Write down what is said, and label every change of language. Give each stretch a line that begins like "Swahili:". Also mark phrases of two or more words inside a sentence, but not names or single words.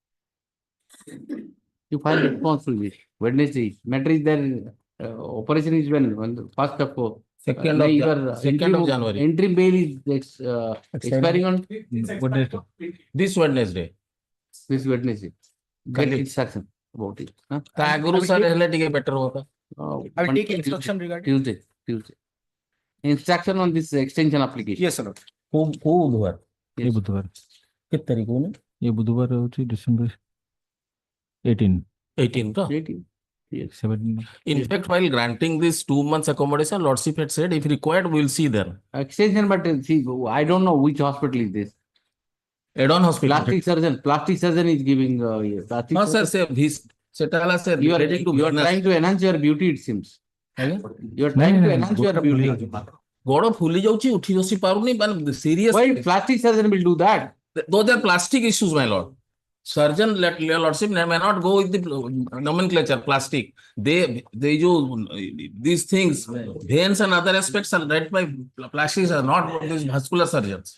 English: You file response to this. Wednesday, matter is there, operation is when, on the first of, Second of January. Interim bail is expiring on This Wednesday. this Wednesday. Get instruction about it. Huh?
Odia: ତା ଆଗରୁ ସାର୍ ହେଲେ ଟିକେ better ହୁଅନ୍ତା.
English: I will take instruction regarding. Tuesday. Instruction on this extension application. Yes, sir.
Odia: କୋଉ ବୁଧବାର?
Hindi: ये बुधवार
Odia: କେତେ ତାରିଖ କହୁନି?
Hindi: ये बुधवार होची डिसेंबर 18
Odia: 18 ତ? 18.
English: Yes. 17 In fact, while granting this 2 months accommodation, Lordship had said if required, we will see there. Extension, but see, I don't know which hospital is this. Add-on hospital. Plastic surgeon is giving. Plastic No, sir, surgeon. sir,
Odia: ସେଟା ହେଲା sir.
English: You are trying to enhance your beauty, it seems. You are trying to enhance your beauty.
Odia: ଗୋଡ ଫୁଲି ଯାଉଛି ଉଠି ବସି ପାରୁନି ମାନେ serious.
English: Why plastic surgeon will do that? Those are plastic issues, my lord. Surgeon, Lordship may not go with the nomenclature plastic. They these things, veins and other aspects are read by plastics are not these vascular surgeons.